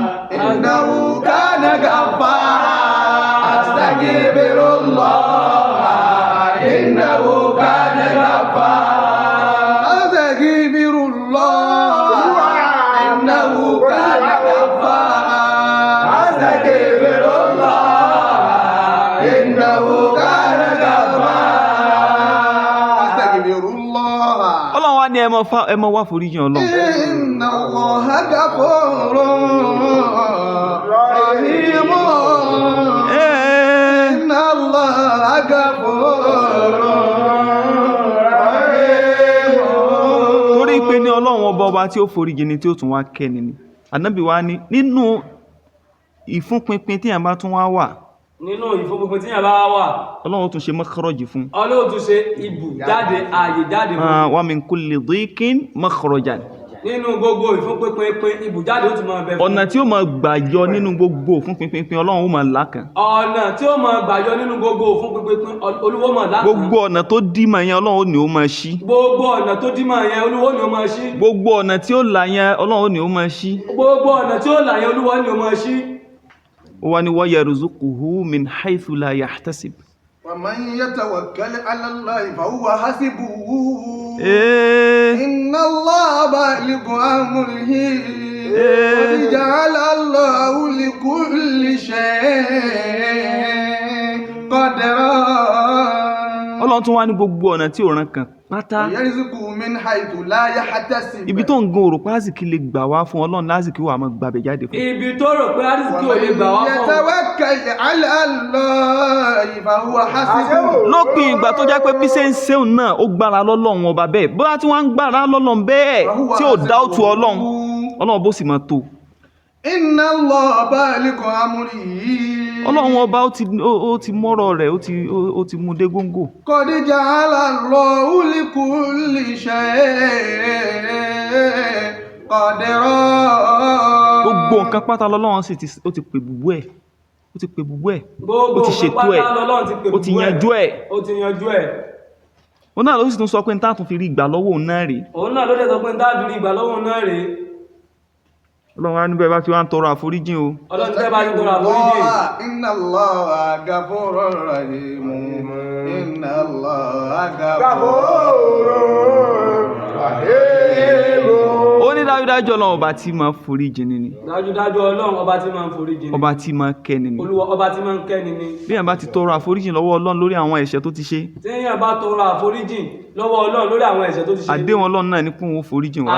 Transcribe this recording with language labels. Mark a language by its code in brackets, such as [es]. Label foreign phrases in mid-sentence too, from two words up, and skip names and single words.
[ar] إنه كان غفارا أستغفر الله إنه كان غفارا أستغفر الله إنه كان غفارا أستغفر الله إنه كان غفارا أستغفر الله [yo] Ọlọ́run wá ní ẹ máa wá foríjì Ọlọ́run [ar] إن الله غفور رحيم إن الله غفور رحيم [yo] torí pé ní Ọlọ́run ọba tí ó foríjì ni tí ó tún wá kẹ́ni ni Ànábì wa ní nínú ìfúnpinpin tí yàn bá tún wá wà nínú ìfúnpinpin tí yàn bá wà Ọlọ́run tún ṣe makhraj fún Ọlọ́run tún ṣe ibù jáde ààyè jáde fún. [ar] و من كل ضيق مخرجا [yo] nínú gbogbo ìfúnpinpin ibùjáde ó tún máa bẹ fún. ọ̀nà tí ó máa gbàjọ nínú gbogbo ìfúnpinpin Ọlọ́run ó máa lákàn ọ̀nà tí ó máa gbàyọ nínú gbogbo ìfúnpinpin Olúwa máa lákàn. gbogbo ọ̀nà tó dímọ̀ yẹn Ọlọ́run ó ní ó máa ṣí gbogbo ọ̀nà tó dímọ̀ yẹn Olúwa ni ó máa ṣí. gbogbo ọ̀nà tí ó là yẹn Ọlọ́run ó ní ó máa ṣí gbogbo ọ̀nà tí ó là yẹn Olúwa ni ó máa ṣí. ó wá ní [ar] و يرزقه من حيث لا يحتسب ومن يتوكل على الله فهو حسبه [yo] Eh, [ar] إن الله بالغ أمره قد جعل الله لكل شيء قدرا [yo] Ọlọ́run tún wá ní gbogbo ọ̀nà tí ò ràn kàn pátá [ar] ويرزقه من حيث لا يحتسب [yo] ibi tó ń gan òrò pásìkì lè gbà wá fún Ọlọ́run lásìkò wà máa gbàbẹ̀ jáde fún ibi tó rò pé àdìsíkì ò lè gbà wá [ar] ومن [yo] fún. [ar] يتوكل على الله فهو حسبه [yo] lópin ìgbà tó jẹ́ pé bí ṣe ń ṣeun náà ó gbára lọ́lọ́run ọba bẹ́ẹ̀ bóyá tí wọ́n ń gbára lọ́lọ́run bẹ́ẹ̀ tí ò dá òtù Ọlọ́run bó sì máa tó [ar] إن الله بالغ أمره [yo] Ọlọ́run ọba ó ti mọ́rọ̀ rẹ̀ ó ti mú dé góńgò [ar] قد جعل الله لكل شيء قدرا [yo] gbogbo nǹkan pátá lọ́lọ́run sì ó ti pè bùbú ẹ̀ ó ti pè gbogbo ẹ̀ gbogbo ó ti ṣètò ẹ̀ pátá lọ́lọ́run ti pè ó ti gbogbo yanjú ẹ̀ ó ti yanjú ẹ̀ òun náà ló sì tún sọ pé ní táàtún fi rí ìgbà lọ́wọ́ òun náà rèé òun náà ló dẹ̀ sọ pé ní dáàbìrì ìgbà lọ́wọ́ náà rèé ọlọ́run á níbẹ̀ bá ti wá ń tọrọ àforíjìn o ọlọ́run tẹ́ bá ti tọrọ àforíjì [ar] إن الله غفور رحيم. إن الله غفور رحيم. [yo] ó ní dájúdájú ọlọ́run ọba tí máa foríjìn ni dájúdájú ọlọ́run ọba tí máa ń foríjì ni ọba tí máa kẹ́ni ni olúwa ọba tí máa ń kẹ́ni ni bí èèyàn bá ti tọrọ àforíjìn lọ́wọ́ ọlọ́run lórí àwọn ẹ̀ṣẹ̀ tó ti ṣe téèyàn bá tọrọ àforíjì lọ́wọ́ ọlọ́run lórí àwọn ẹ̀ṣẹ̀ tó ti ṣe àdéhùn ọlọ́run náà ní pé òun ó foríjìn wa